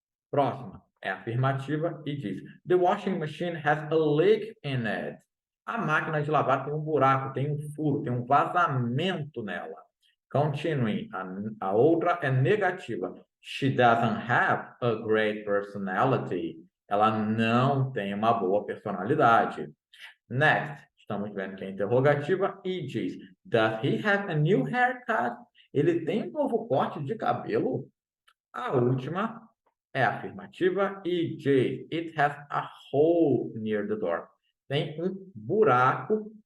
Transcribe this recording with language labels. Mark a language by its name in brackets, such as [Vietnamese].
[Portuguese] Próxima é afirmativa e diz: [English] The washing machine has a leak in it. [Portuguese] A máquina de lavar tem um buraco, tem um furo, tem um vazamento nela. [English] Continuing, [Portuguese] a outra é negativa. [English] She doesn't have a great personality. [Portuguese] Ela não tem uma boa personalidade. [English] Next, [Portuguese] estamos vendo que é interrogativa e diz: [English] Does he have a new haircut? [Portuguese] Ele tem um novo corte de cabelo? A última é afirmativa e diz: [English] It has a hole near the door. [Portuguese] Tem um buraco